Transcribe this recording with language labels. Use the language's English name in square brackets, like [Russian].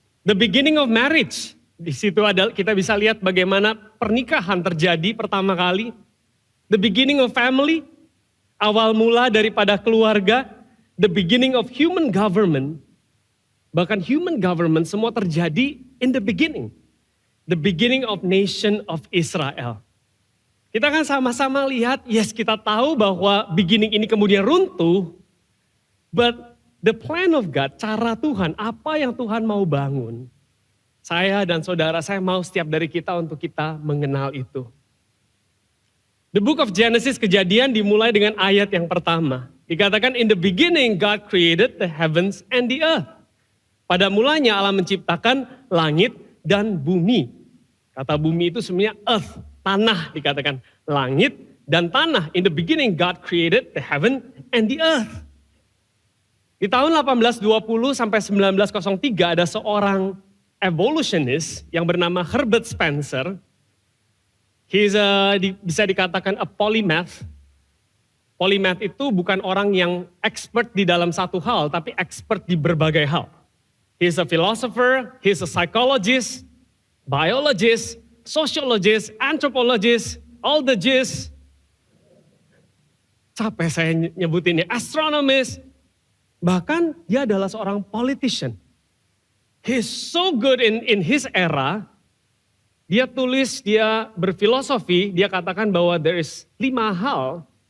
[English] The beginning of marriage, [Indonesian] di situ ada kita bisa lihat bagaimana pernikahan terjadi pertama kali. [English] The beginning of family, [Indonesian] awal mula daripada keluarga. [English] The beginning of human government, [Indonesian] bahkan [English] human government [Indonesian] semua terjadi [English] in the beginning. The beginning of nation of Israel. [Indonesian] Kita kan sama-sama lihat, yes kita tahu bahwa beginning ini kemudian runtuh, [English] but the plan of God, [Indonesian] cara Tuhan, apa yang Tuhan mau bangun. Saya dan saudara, saya mau setiap dari kita untuk kita mengenal itu. [English] The book of Genesis, [Indonesian] Kejadian dimulai dengan ayat yang pertama. Dikatakan, [English] in the beginning God created the heavens and the earth. [Indonesian] Pada mulanya Allah menciptakan langit dan bumi. Kata bumi itu sebenarnya earth, tanah dikatakan. Langit dan tanah. [English] In the beginning God created the heaven and the earth. [Indonesian] Di tahun 1820 sampai 1903 ada seorang evolutionist yang bernama Herbert Spencer. Bisa dikatakan a polymath. Polymath itu bukan orang yang expert di dalam satu hal, tapi expert di berbagai hal. [English] He's a philosopher, he's a psychologist, biologist, sociologist, anthropologist, all the G's. [Indonesian] Capek saya nyebutinnya, astronomist. Bahkan dia adalah seorang politician. [English] He's so good in his era. [Indonesian] Dia tulis, dia berfilosofi, dia katakan bahwa [English] there is [Indonesian] 5 hal.